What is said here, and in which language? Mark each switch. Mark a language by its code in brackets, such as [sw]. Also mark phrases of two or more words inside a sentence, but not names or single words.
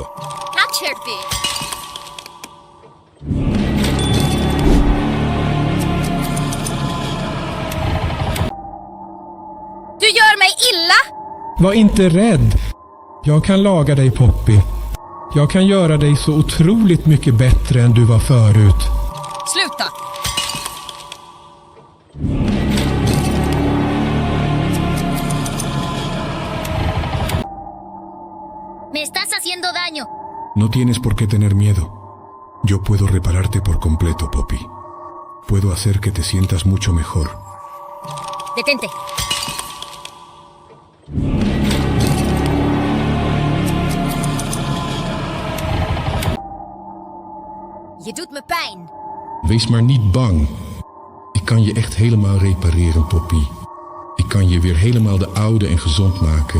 [ka] გაჩერდი. [sv] Du gör mig illa! Var inte rädd. Jag kan laga dig, Poppy. Jag kan göra dig så otroligt mycket bättre än du var förut. [es] Sluta! Me estás haciendo daño. No tienes por qué tener miedo. Yo puedo repararte por completo, Poppy. Puedo hacer que te sientas mucho mejor. [nl] Detente. Je doet me pijn. Wees maar niet bang. Ik kan je echt helemaal repareren, Poppy. Ik kan je weer helemaal de oude en gezond maken.